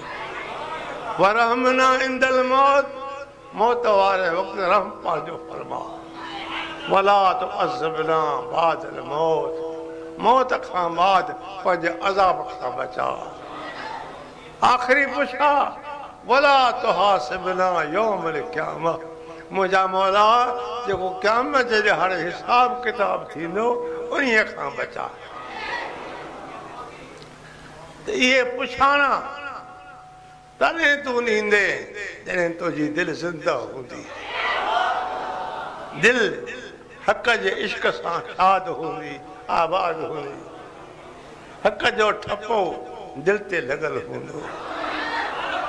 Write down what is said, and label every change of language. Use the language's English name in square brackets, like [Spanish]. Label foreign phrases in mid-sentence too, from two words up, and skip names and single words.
[Arabic] وارحمنا عند الموت, [Sindhi] मौत वारे वक़्तु रहम पंहिंजो फरमा। [Arabic] ولا تعذبنا بعد الموت, [Sindhi] मौत खां बाद पंहिंजे अज़ाब खां बचा। आख़िरी पुछा [Arabic] ولا تحاسبنا يوم القيامة, [Sindhi] मुंहिंजा मौला जेको क़यामत जे ॾिहाड़े हिसाब किताब थींदो उन्हीअ खां बचा। त इहे पुछाणा तॾहिं तूं ॾींदे जॾहिं तुंहिंजी दिलि ज़िंदा हूंदी, दिलि हक़ जे इश्क सां शाद हूंदी, आबाद हूंदी, हक़ जो ठपो दिलि ते लॻल हूंदो।